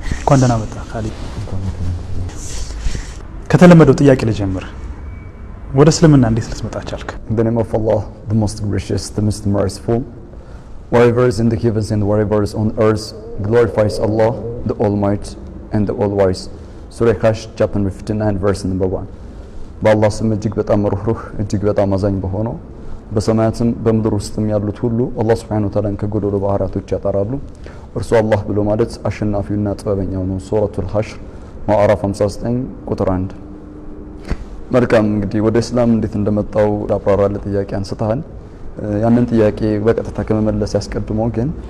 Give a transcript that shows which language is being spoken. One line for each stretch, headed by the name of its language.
Amharic: ኮንደና መጣ ኻሊድ ከተለመደው ጥያቄ ልጀምር። ወደ እስልምና እንዴት ልትመጣ ቻልክ?
English: In the name of Allah, the most gracious, the most merciful. Whatever is in the heavens and whatever is on earth glorifies Allah, the Almighty and the All-Wise. Surah Kash, chapter 59, verse number 1.
Amharic: በአላህ ስም እጅግ በጣም ሩህሩህ እጅግ በጣም አዛኝ በሆነው በሰማያትም በምድር ውስጥም ያሉት ሁሉ አላህ
Arabic: Subhanahu Wa Ta'ala
Amharic: ከጎደሎ ባህሪያቶች ያጠራሉ። እርሱ አላህ ብሎ ማለት አሸናፊውና ጥበበኛው ነው። ሱረቱል ሐሽር ማዕራፍ 59 ቁጥር 1። መልካም እንግዲህ ወደ እስላም እንዴት እንደመጣው አብራራለ ጥያቄ አንስተሃል። ያንን ጥያቄ በቀጥታ ከመመለስ ያስቀድመው ግን